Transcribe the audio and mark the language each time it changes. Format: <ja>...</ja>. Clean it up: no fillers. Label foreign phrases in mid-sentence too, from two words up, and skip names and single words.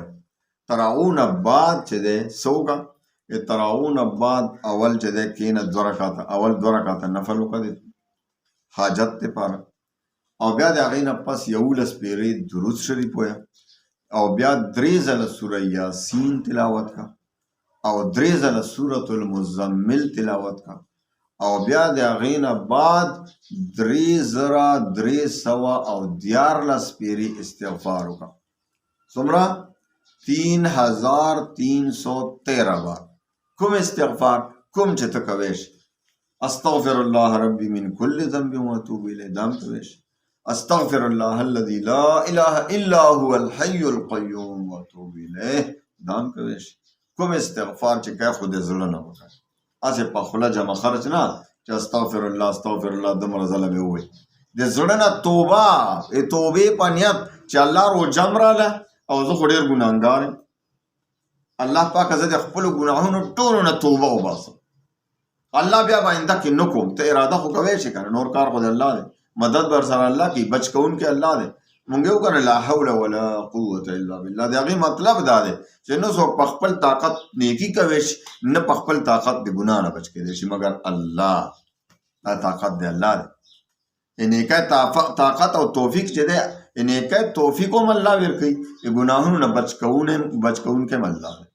<ps>تراویح نه بعد چې دی څه وکړه تراویح نه بعد اول چې دی کښېنه اول 2 رکعته نفل وکړه د حاجت دپاره او بیا د هغې نه پس 11 پېرې درود شریف ویه او بیا 3 ځله سوره یاسین تلاوت کا او 3 ځله سورة المزمل تلاوت کا او بیا د هغې نه بعد 3314 پېرې استغفار وکړه. څومره 3313 بار. کوم استغفار کوم چې ته کوی شي</ps> <ar>استغفر الله ربي من كل ذنب واتوب الیه</ar> <ps>دا هم کوی شي</ps> <ar>استغفر الله الذي لا اله الا هو الحي القيوم واتوب الیه</ar> <ps>دا هم کوی شي. کوم استغفار چې کوي خو د زړه نه وکړه اسې په خوله جمع خرچ نه چې</ps> <ar>استغفر الله</ar> <ps>دومره ځله مې ووایي د زړه نه توبې په نیت چې الله روژه م راله او زه خو ډېر ګناهګار یم الله پاکه زه د خپلو ګناهونو ټولو نه توبه وباسم الله بیا به آینده کې نه کوم. ته اراده خو کوی شي که نه نور کار خو د الله دی مدد بر سره الله کوي بچ کوونکی الله دی. مونږ یې وکړه</ps> <ar>لا حول ولا قوة الا بالله.</ar> <ps>د هغې مطلب دا دی چې نه څوک په خپل طاقت نیکي کوی شي نه په خپل طاقت د ګناه نه بچ کېدی شي مګر الله. دا طاقت دی الله دی. نیکۍ طاقت او توفیق چې دی نیکۍ توفیق هم الله ورکوي د ګناهونو نه بچ کوونکی هم الله دی.</ps>